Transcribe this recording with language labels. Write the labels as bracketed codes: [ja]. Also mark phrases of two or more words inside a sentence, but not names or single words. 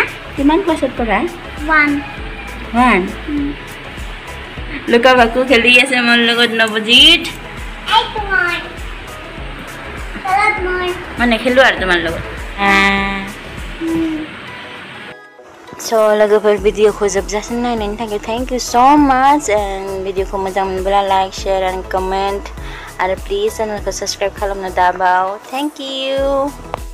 [as] কিমান ক্লাছত পঢ়া 1. লুকা ভাকু খেলি আছে মোৰ লগত নৱজিত [en] Hey, Kumar. Salat more. [as] মই নেখেলোঁ আৰু তোমাৰ লগত [brx] So लोगोफोर भिडिअखौ जोबजासिम नायनायनि थाखाय [en] thank you so much and [brx] भिडिअखौ मोजां मोनब्ला [en] like share and comment [brx] आरो प्लिज चेनेलखौ सब्सक्राइब खालामनो दाबाव [en] thank you